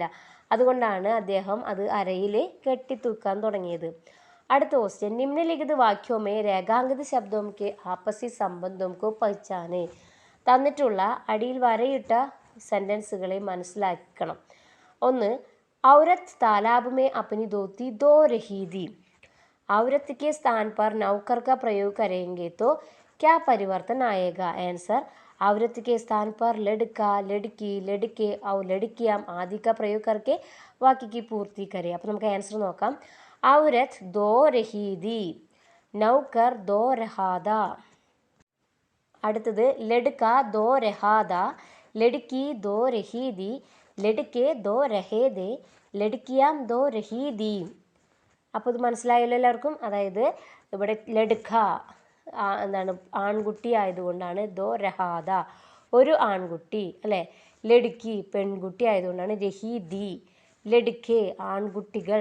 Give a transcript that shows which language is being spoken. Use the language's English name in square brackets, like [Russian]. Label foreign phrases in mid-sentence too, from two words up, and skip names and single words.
[Malayalam] അതുകൊണ്ടാണ് അദ്ദേഹം അത് അരയിൽ കെട്ടിത്തൂക്കാൻ തുടങ്ങിയത്. അടുത്ത ക്വസ്റ്റ്യൻ, [Hindi] निम्नलिखित वाक्यों में रेखांकित शब्दों के आपसी संबंधों को पहचानें. [Malayalam] തന്നിട്ടുള്ള അടിയിൽ വരയിട്ട സെൻറ്റൻസുകളെ മനസ്സിലാക്കണം. ഒന്ന്, [Hindi] औरत तालाब में अपनी धोती धो रही थी. औरत के स्थान पर नौकर का प्रयोग करेंगे तो क्या परिवर्तन आएगा? आंसर औरत के स्थान पर लड़का, लड़की, लड़के और लड़कियां आदि का प्रयोग करके वाक्य की पूर्ति करें. [Malayalam] അപ്പോൾ നമുക്ക് ആൻസർ നോക്കാം. [Hindi] औरत धो रही थी, नौकर धो रहा था. [Malayalam] അടുത്തത്, [Hindi] लड़का धो रहा था, लड़की धो रही थी, लड़के धो रहे थे, लड़कियां धो रही थीं. [Malayalam] അപ്പോൾ ഇത് മനസ്സിലായല്ലോ എല്ലാവർക്കും. അതായത് ഇവിടെ ലഡ്ക എന്താണ് ആൺകുട്ടി ആയതുകൊണ്ടാണ് [Hindi] धो रहा था [Malayalam] ഒരു ആൺകുട്ടി അല്ലേ. ലഡ്കി പെൺകുട്ടി ആയതുകൊണ്ടാണ് [Hindi] रही थी [Malayalam] ലഡ്കെ ആൺകുട്ടികൾ.